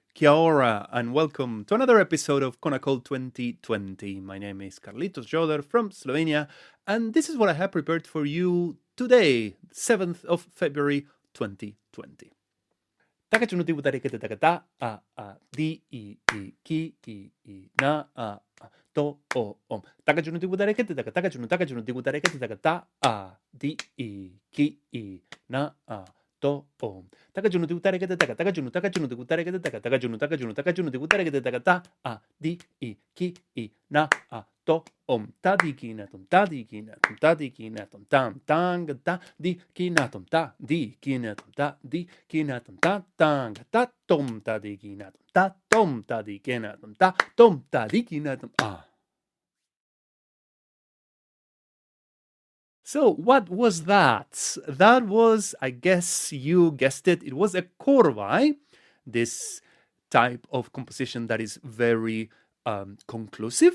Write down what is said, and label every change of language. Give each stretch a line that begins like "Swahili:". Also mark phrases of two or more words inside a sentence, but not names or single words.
Māori: Kia ora,
English: and welcome to another episode of Konnakol 2020. My name is Carlitos Joder from Slovenia, and this is what I have prepared for you today, 7th of February 2020. ThakajunuDigutharikitathaka, Dhi-i-i, Ki-i-i, Tho-o-om. ThakajunuDigutharikitathaka, ThakajunuDigutharikitathaka, Dhi-i-i, Ki-i, Tho-om. ThakajunuDigutharikitathaka, ThakajunuDigutharikitathaka, ThakajunuDigutharikitathaka, Dhi-i, Ki-i, Tho-om. Tha-dhi-kinathom, Tha-dhi-kinathom, Tha-dhi-kinathom, Tham-Thang, Tha-dhi-kinathom, Tha-dhi-kinathom, Tha-dhi-kinathom, Tham-Thang, Tha-thom-Thadhikinathom, Tha-thom-Thadhikinathom, Tha-thom-Thadhikinathom. So what was that? That was, I guess you guessed it, it was a Korvai, this type of composition that is very conclusive.